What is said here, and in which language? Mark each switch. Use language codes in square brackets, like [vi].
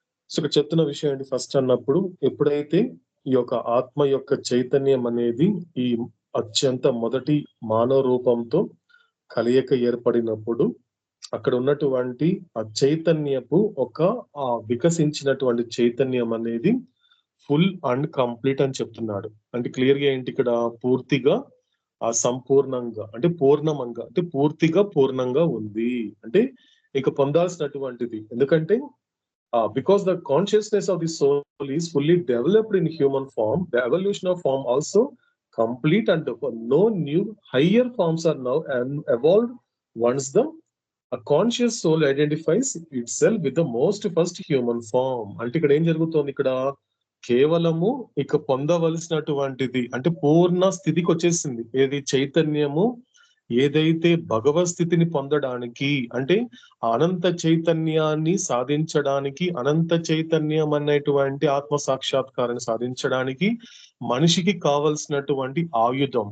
[te] So ఇక్కడ చెప్తున్న విషయం ఏంటి, ఫస్ట్ అన్నప్పుడు ఎప్పుడైతే ఈ యొక్క ఆత్మ యొక్క చైతన్యం అనేది ఈ అత్యంత మొదటి మానవ రూపంతో కలయిక ఏర్పడినప్పుడు అక్కడ ఉన్నటువంటి ఆ చైతన్యపు ఒక వికసించినటువంటి చైతన్యం అనేది ఫుల్ అండ్ కంప్లీట్ అని చెప్తున్నాడు. అంటే క్లియర్ గా ఏంటి ఇక్కడ, పూర్తిగా సంపూర్ణంగా అంటే పూర్ణమంగా అంటే పూర్తిగా పూర్ణంగా ఉంది. అంటే ఇక పొందాల్సినటువంటిది, ఎందుకంటే [en] because the consciousness of the soul is fully developed in human form, the evolution of form also complete, and no new higher forms are now evolved once the conscious soul identifies itself with the most first human form. [te] అంటే ఇక్కడ ఏం జరుగుతోంది, ఇక్కడ కేవలము ఇక పొందవలసినటువంటిది అంటే పూర్ణ స్థితికి వచ్చేసింది. ఏది చైతన్యము ఏదైతే భగవత్ స్థితిని పొందడానికి అంటే అనంత చైతన్యాన్ని సాధించడానికి, అనంత చైతన్యం అనేటువంటి ఆత్మ సాక్షాత్కారాన్ని సాధించడానికి మనిషికి కావలసినటువంటి ఆయుధం.